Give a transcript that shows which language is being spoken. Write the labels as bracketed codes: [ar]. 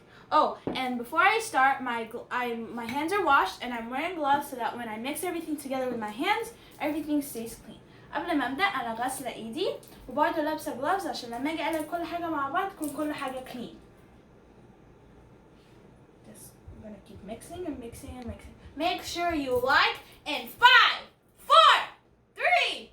[en] Oh, and before I start, my hands are washed and I'm wearing gloves so that when I mix everything together with my hands, everything stays clean. [ar] قبل ما ابدأ انا غاسلة ايدي وبرضه لابسة gloves عشان لما اجي اقلب كل حاجة مع بعض تكون كل حاجة clean. [en] Just I'm gonna keep mixing and mixing and mixing. Make sure you like in 5, 4, 3,